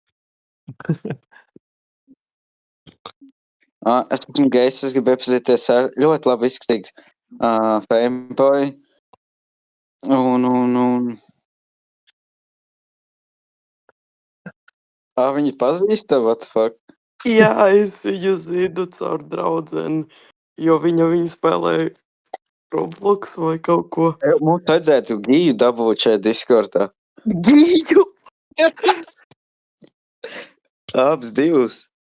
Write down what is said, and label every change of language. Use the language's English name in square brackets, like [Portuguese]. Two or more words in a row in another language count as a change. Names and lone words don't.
[Latvian] Es esmu gejs, es gribu iepazīties ar ļoti labi izskatīgs Fameboy. Un... Viņi pazīst tev, [English] what the fuck? [Latvian] Jā, es viņu zinu caur draudzeni, jo viņa spēlē Roblox vai kaut ko. Mums vajadzētu Giju dabūt šajā Discordā. Giju! Abas divas.